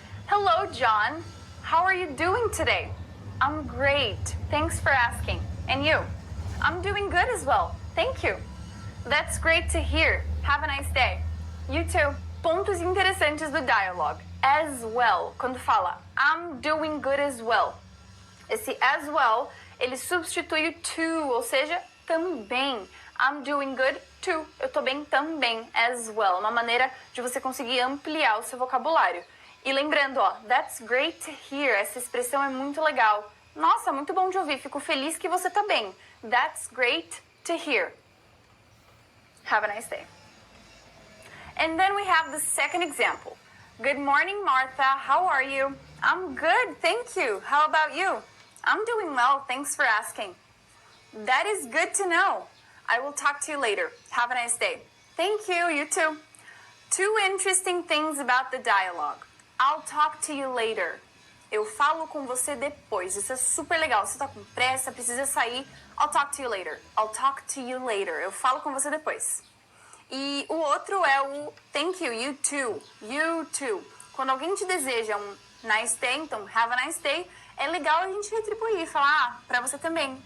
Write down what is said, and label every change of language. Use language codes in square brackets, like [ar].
[en] Hello, John. How are you doing today? I'm great. Thanks for asking. And you? I'm doing good as well. Thank you. That's great to hear. Have a nice day. You too. [pt] Pontos interessantes do dialogue. [en] As well, [pt] quando fala [en] I'm doing good as well. [pt] Esse as well, ele substitui o to, ou seja, também. [en] I'm doing good too. [pt] Eu tô bem também, [en] as well. [pt] Uma maneira de você conseguir ampliar o seu vocabulário. E lembrando, ó, [en] that's great to hear. [pt] Essa expressão é muito legal. Nossa, muito bom de ouvir. Fico feliz que você tá bem. [en] That's great to hear. Have a nice day. And then we have the second example. Good morning, Martha. How are you? I'm good, thank you. How about you? I'm doing well, thanks for asking. That is good to know. I will talk to you later. Have a nice day. Thank you, you too. Two interesting things about the dialogue. I'll talk to you later. [pt] Eu falo com você depois. Isso é super legal. Você tá com pressa, precisa sair. [en] I'll talk to you later. I'll talk to you later. [pt] Eu falo com você depois. E o outro é o [en] thank you, you too. You too. [pt] Quando alguém te deseja um nice day, então [en] have a nice day, [pt] é legal a gente retribuir e falar, pra você também.